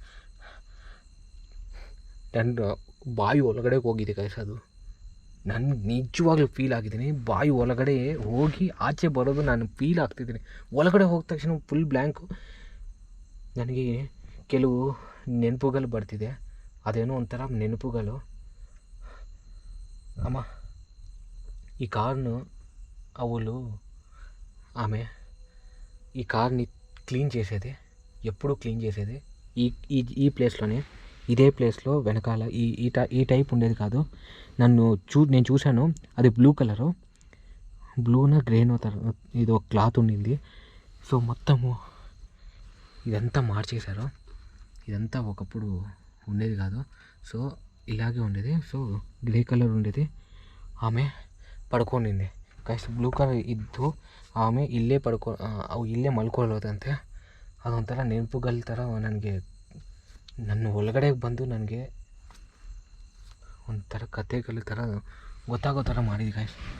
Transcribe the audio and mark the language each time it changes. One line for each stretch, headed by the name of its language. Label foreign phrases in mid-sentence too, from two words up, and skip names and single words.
Kannada: ನನ್ನ ಬಾಯಿ ಒಳಗಡೆ ಹೋಗಿದೆ ಗೈಸ್. ಅದು ನಾನು ನಿಜವಾಗ್ಲೂ ಫೀಲ್ ಆಗಿದ್ದೀನಿ. ಬಾಯಿ ಒಳಗಡೆ ಹೋಗಿ ಆಚೆ ಬರೋದು ನಾನು ಫೀಲ್ ಆಗ್ತಿದ್ದೀನಿ. ಒಳಗಡೆ ಹೋದ ತಕ್ಷಣ
English: full blank.
Kannada: ನನಗೆ ಕೆಲವು ನೆನಪುಗಳು ಬರ್ತಿದೆ. ಅದೇನೋ ಒಂಥರ ನೆನಪುಗಳು.
Telugu: అమ్మ ఈ కార్ను అవులు ఆమె ఈ కార్ని క్లీన్ చేసేది ఎప్పుడు క్లీన్ చేసేది ఈ ఈ ఈ ప్లేస్లోనే ఇదే ప్లేస్లో వెనకాల ఈ ఈ టైప్ ఉండేది కాదు. నేను చూశాను. అది
English: blue colour,
Telugu: బ్లూనా గ్రేనో ఇది ఒక క్లాత్ ఉండింది. సో మొత్తము ఇదంతా మార్చేశారు. ఇదంతా ఒకప్పుడు ఉండేది కాదు. సో ఇలాగే ఉండేది.
Kannada: సో
English: grey colour
Kannada: ఉండేది. ಆಮೆ ಪಡ್ಕೊಂಡಿದ್ದೆ ಗೈಸ್.
English: blue colour
Kannada: ಇದ್ದು ಆಮೆ ಇಲ್ಲೇ ಮಲ್ಕೊಳ್ಳೋದಂತೆ. ಅದೊಂಥರ ನೆನಪುಗಳ ಥರ ನನಗೆ ನನ್ನ ಒಳಗಡೆ ಬಂದು ನನಗೆ ಒಂಥರ ಕಥೆಗಳ ಥರ ಗೊತ್ತಾಗೋ ಥರ ಮಾಡಿದೆ ಗೈಸ್.